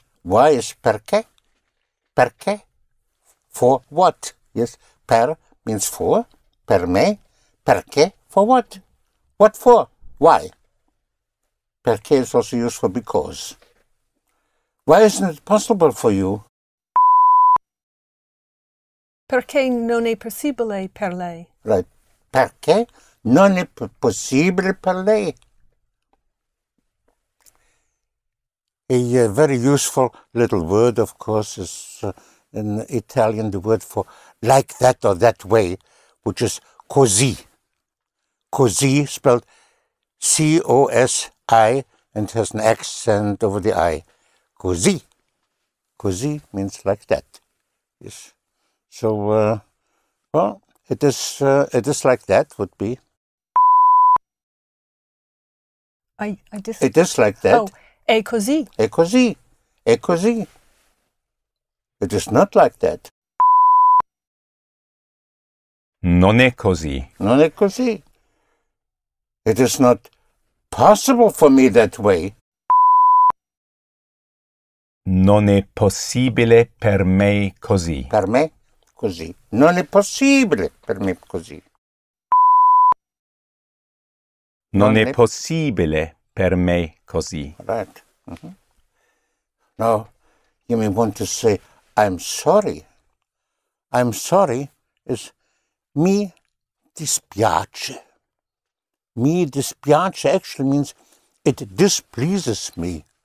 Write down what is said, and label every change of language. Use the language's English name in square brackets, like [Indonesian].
[English] Why is perché? Perché? For what? Yes, per means for. Per me. Perché? For what? What for? Why? Perché is also used for because. Why isn't it possible for you? [Italian] Perché non è possibile per lei. [English] Right. [Italian] Perché non è possibile per lei. [English] A very useful little word, of course, is in Italian the word for like that or that way, which is così. Così, spelled C-O-S-I, and has an accent over the I. Così. Così means like that. Yes. So, well, it is like that would be. It is like that. [Italian] Oh, è così. È così. È così. [English] It is not like that. [Italian] Non è così. Non è così. [English] It is not possible for me that way. [Italian] Non è possibile per me così. Per me così. Non è possibile per me così. Non è possibile per me così. [English] Right. Mm-hmm. Now, you may want to say, I'm sorry. I'm sorry is [Italian] mi dispiace. [English] Mi dispiace actually means it displeases me.